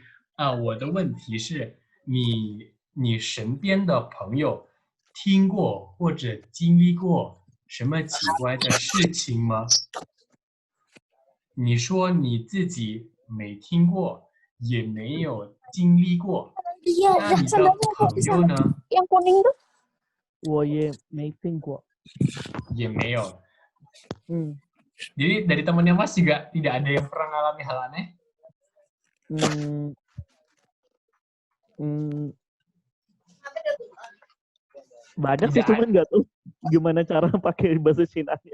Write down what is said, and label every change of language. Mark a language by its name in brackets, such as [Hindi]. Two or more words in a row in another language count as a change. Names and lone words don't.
[Chinese] 我的问题是你身边的朋友听过或者经历过什么奇怪的事情吗？你说你自己没听过，也没有经历过， [Indonesian] Iya, [Chinese] 那你 sana 的朋友呢？ [Indonesian] yang kuning tuh. [Chinese] 我也没听过。也没有。 Hmm. [Indonesian] Jadi dari temannya Mas juga tidak ada yang pernah mengalami hal aneh? Hmm. Hmm. Banyak sih, Tidak. cuman nggak tahu gimana cara pakai bahasa Cina-nya.